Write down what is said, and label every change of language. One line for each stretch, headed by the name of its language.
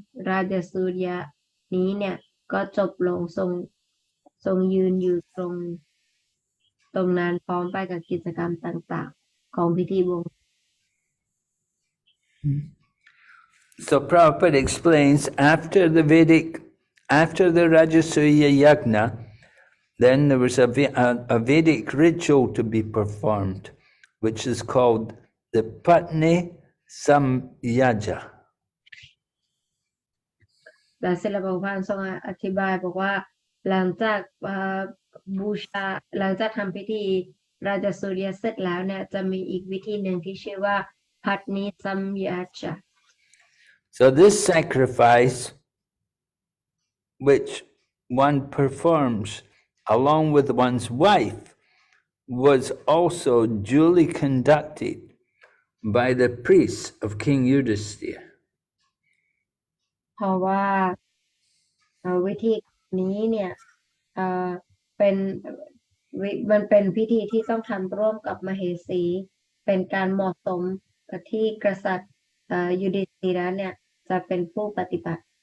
Thai: ราชสูรยะนี้เนี่ยก็จบลงทรงยืนอยู่ตรงนั้นพร้อมไปกับกิจกรรมต่างๆของพิธีบวง
English: So Prabhupada explains after the Rājasūya Yajna, then there was a Vedic ritual to be performed, which is called the Patni samyaja.
Thai: และเสร็จแล้วพระพานทรงอธิบายบอกว่าหลังจากบูชาหลังจากทำพิธีราชสุริยเสร็จแล้วเนี่ยจะมีอีกวิธีหนึ่งที่ชื่อว่าพัทนิสัมยาจา
English: So this sacrifice which one performs along with one's wife was also duly conducted by the priests of King Yudhisthira.
Thai: เพราะว่าวิธีนี้เนี่ยเป็นมันเป็นพิธีที่ต้องทำร่วมกับมเหสีเป็นการเหมาะสมที่กษัตริย์ยุดิสธีระเนี่ยจะเป็นผู้ปฏิบัติ